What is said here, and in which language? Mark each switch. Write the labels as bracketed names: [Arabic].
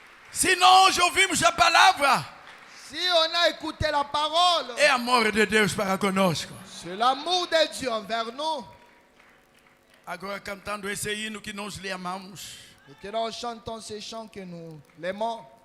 [Portuguese] Se nós ouvimos a palavra, [French] Si on a écouté la parole, [Portuguese] é amor de Deus para conosco. [French] c'est l'amour de Dieu envers nous. [Portuguese] Agora cantando esse hino que nós lhe amamos. [French] Maintenant, chantons ces chants que nous l'aimons.